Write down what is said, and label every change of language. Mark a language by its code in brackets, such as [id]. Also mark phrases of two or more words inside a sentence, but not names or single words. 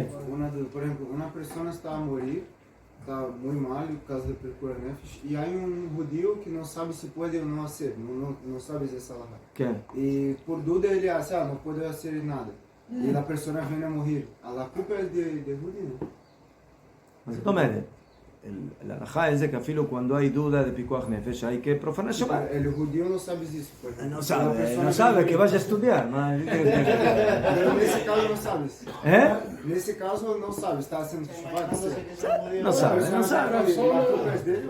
[es] Por ejemplo, una persona está a morir, está muy mal, en caso de [he] פרקי נפש, [es] y hay un judío que no sabe si puede o no hacer, no sabe esa halajá. ¿Qué? Y por duda ele hace, no puede hacer nada. Y la persona viene a morir. La culpa es de judío. [he] זאת אומרת, ההלכה [es] es de que afilo cuando hay duda de [he] פיקוח נפש [es] hay que profanar Shabbat. El judío no sabe eso. No sabe, que vaya a estudiar. Pero en ese caso no sabes. En ese caso no sabes, está haciendo Shabbat. No sabe. La culpa es de él.